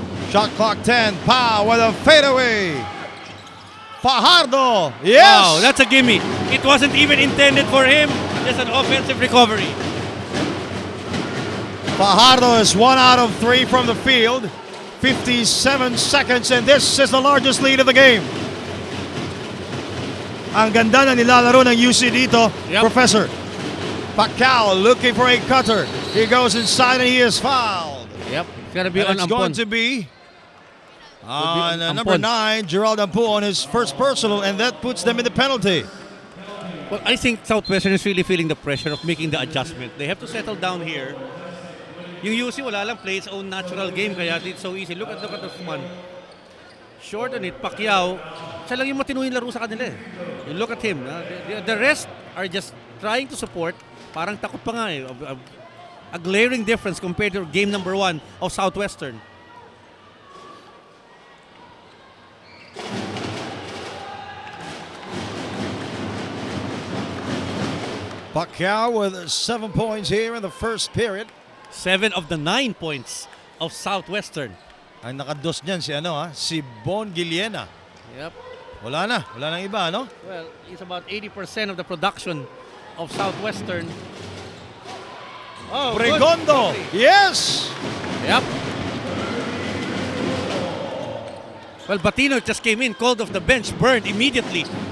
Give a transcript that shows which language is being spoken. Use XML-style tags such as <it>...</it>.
<en>Shot clock 10. Pau with a fadeaway. Fajardo. Yes. Wow, that's a gimme. It wasn't even intended for him. Just an offensive recovery. Fajardo is 1 out of 3 from the field. 57 seconds, and this is the largest lead of the game.</en> <tl>Ang ganda na nilalaro ng UC dito, Professor.</tl> <en>Pacquiao looking for a cutter. He goes inside and he is fouled. Yep, it's gonna be And on it's going Ampon. to be on Ampon. number 9, Gerald Ampon, his first personal, and that puts them in the penalty. Well, I think Southwestern is really feeling the pressure of making the adjustment. They have to settle down here.</en> <tl>Yung UC wala lang</tl> <en>play its own natural game kaya it's so easy. Look at this one.</en> <tl>short on it, Pacquiao, siya lang yung matinuhin laro sa kanila eh.</tl> <en>You look at him. The rest are just trying to support.</en> <tl>Parang takot pa nga eh.</tl> <en>A glaring difference compared to game number 1 of Southwestern. Pacquiao with 7 points here in the first period. 7 of the 9 points of Southwestern.</en> <tl>Ang nakados niyan si Bon Guillena.</tl> <en>Yep.</en> <tl>Wala nang iba, no?</tl> <en>Well, it's about 80% of the production of Southwestern. Oh, Bregondo, yes! Yep. Well, Batino just came in, called off the bench, burned immediately.</en>